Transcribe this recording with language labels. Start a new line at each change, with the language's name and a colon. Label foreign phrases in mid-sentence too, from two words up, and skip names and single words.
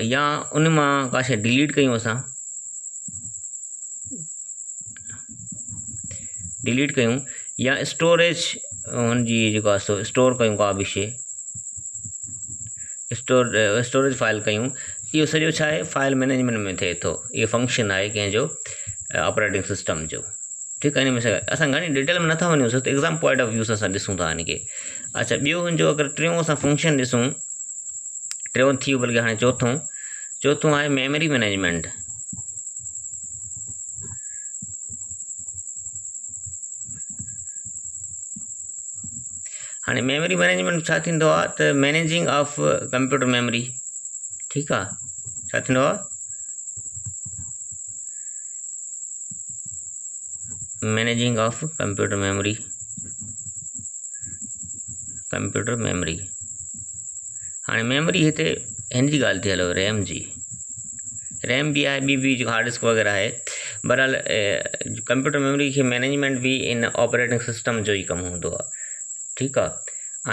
Sindhi: या उन मां का शइ डिलीट कयूं, असां डिलीट कयूं, या स्टोरेज हुनजी जेको आहे सो स्टोर कयूं, का बि शइ स्टोरेज फाइल कयूं, इहो सॼो छा आहे,
English: file management
Sindhi: में थिए थो। इहो फंक्शन आहे कंहिंजो
English: operating system
Sindhi: जो, ठीकु आहे। इन में असां घणी डिटेल में नथा वञूं, त
English: exam point of view
Sindhi: सां असां ॾिसूं था हिनखे। अच्छा, ॿियो हुनजो अगरि टियों असां फंक्शन ॾिसूं, टियों थी वियो, बल्कि हाणे चौथों आहे
English: memory management.
Sindhi: हाणे
English: memory management
Sindhi: छा थींदो आहे, त
English: managing of computer memory,
Sindhi: ठीकु आहे। छा थींदो आहे,
English: managing of computer memory.
Sindhi: हाणे मेमोरी हिते हिन जी ॻाल्हि थी हलो, रैम जी, रैम बि आहे, ॿी जेको
English: hard disk
Sindhi: वग़ैरह आहे। बहरहाल
English: computer memory
Sindhi: खे मैनेजमेंट बि इन
English: operating system
Sindhi: जो ई कमु हूंदो आहे, ठीकु आहे।